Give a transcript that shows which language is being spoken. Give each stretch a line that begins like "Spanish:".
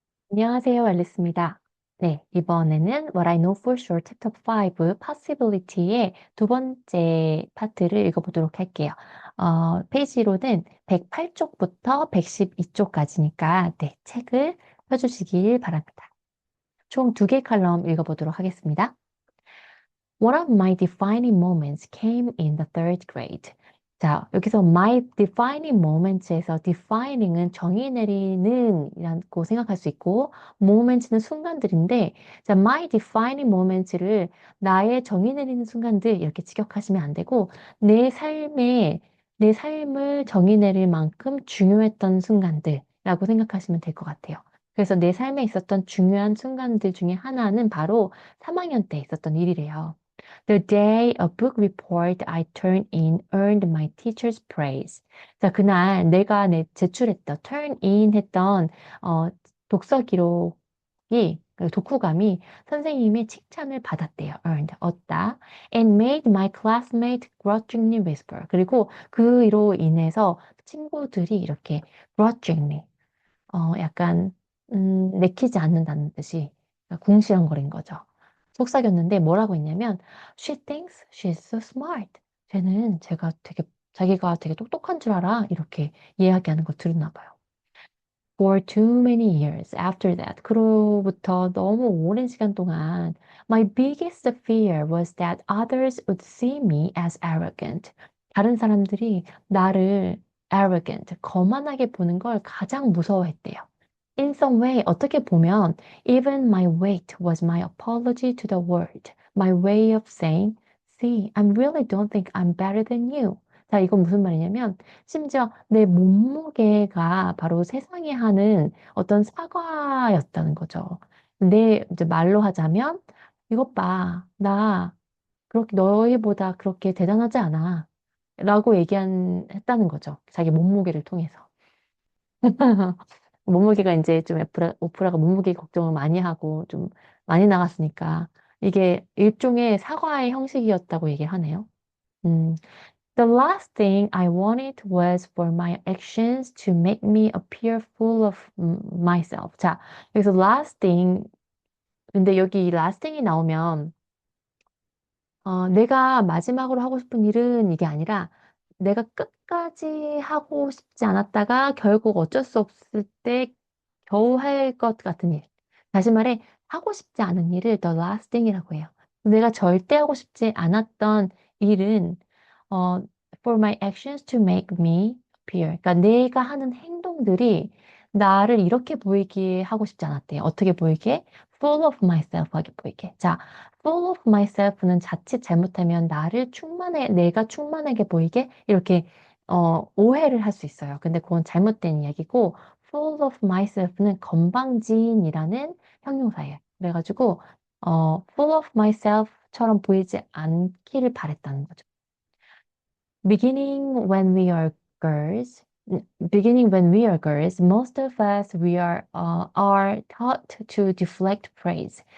Korean: 안녕하세요, 앨리스입니다. 네, 이번에는 What I Know for Sure Chapter 5 Possibility의 두 번째 파트를 읽어보도록 할게요. 페이지로는 108쪽부터 112쪽까지니까 네, 책을 펴주시길 바랍니다. 총 두 개 칼럼 읽어보도록 하겠습니다.
English: One of my defining moments came in the third grade.
Korean: 자, 여기서 my defining moments에서 defining은 정의 내리는 이라고 생각할 수 있고 moments는 순간들인데 자, my defining moments를 나의 정의 내리는 순간들 이렇게 직역하시면 안 되고 내 삶을 정의 내릴 만큼 중요했던 순간들이라고 생각하시면 될 것 같아요. 그래서 내 삶에 있었던 중요한 순간들 중에 하나는 바로 3학년 때 있었던 일이래요.
English: The day a book report I turned in earned my teacher's praise.
Korean: 자, 그날 내가 제출했던, turn in 했던, 독서 기록이, 그 독후감이 선생님의 칭찬을 받았대요. earned, 얻다.
English: And made my classmate grudgingly whisper.
Korean: 그리고 그로 인해서 친구들이 이렇게 grudgingly, 약간, 내키지 않는다는 뜻이 궁시렁거린 거죠. 속삭였는데 뭐라고 했냐면
English: She thinks she's so smart.
Korean: 쟤는 자기가 되게 똑똑한 줄 알아. 이렇게 이야기하는 거 들었나 봐요.
English: For too many years after that.
Korean: 그로부터 너무 오랜 시간 동안
English: My biggest fear was that others would see me as arrogant.
Korean: 다른 사람들이 나를 arrogant, 거만하게 보는 걸 가장 무서워했대요.
English: In some way,
Korean: 어떻게 보면,
English: even my weight was my apology to the world. My way of saying, see, I really don't think I'm better than you.
Korean: 자, 이건 무슨 말이냐면, 심지어 내 몸무게가 바로 세상에 하는 어떤 사과였다는 거죠. 내 이제 말로 하자면, 이것 봐, 나 그렇게 너희보다 그렇게 대단하지 않아. 라고 했다는 거죠. 자기 몸무게를 통해서. 몸무게가 이제 좀 오프라가 몸무게 걱정을 많이 하고 좀 많이 나갔으니까 이게 일종의 사과의 형식이었다고 얘기를 하네요.
English: 음, The last thing I wanted was for my actions to make me appear full of myself.
Korean: 자, 여기서 last thing, 근데 여기 이 last thing이 나오면 내가 마지막으로 하고 싶은 일은 이게 아니라 내가 끝까지 하고 싶지 않았다가 결국 어쩔 수 없을 때 겨우 할 것 같은 일. 다시 말해, 하고 싶지 않은 일을 the last thing이라고 해요. 내가 절대 하고 싶지 않았던 일은, 어,
English: for my actions to make me appear.
Korean: 그러니까 내가 하는 행동들이 나를 이렇게 보이게 하고 싶지 않았대요. 어떻게 보이게? full of myself 하게 보이게. 자, full of myself는 자칫 잘못하면 내가 충만하게 보이게 이렇게 오해를 할 수 있어요. 근데 그건 잘못된 이야기고 full of myself는 건방진이라는 형용사예요. 그래가지고 full of myself처럼 보이지 않기를 바랬다는 거죠.
English: Beginning when we are girls, beginning when we are girls, most of us are taught to deflect praise.